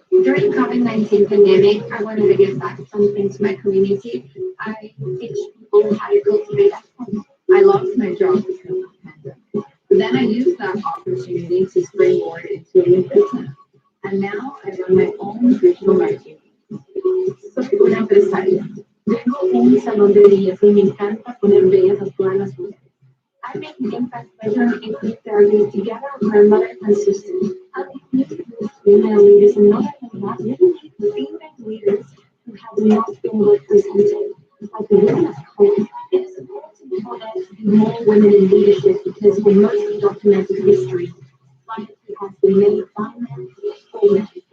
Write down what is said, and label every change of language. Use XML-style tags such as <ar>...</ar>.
<en>During COVID-19 pandemic, I wanted to give back something to my community. I teach people how to cultivate at home. I lost my job because of the pandemic. Then I used that opportunity to springboard into a new business. And now I run my own digital marketing.</en> <es>Soy una empresaria. Tengo un salón de belleza y me encanta poner bellas a todas las mujeres.</es> <en>I make an impact by turning ethnic therapy together with my mother and sisters. I make female leaders and not really female leaders who have not been represented. Like the women of color, it is important for there to be more women in leadership because for most of documented history, society has been made by men for men.</en>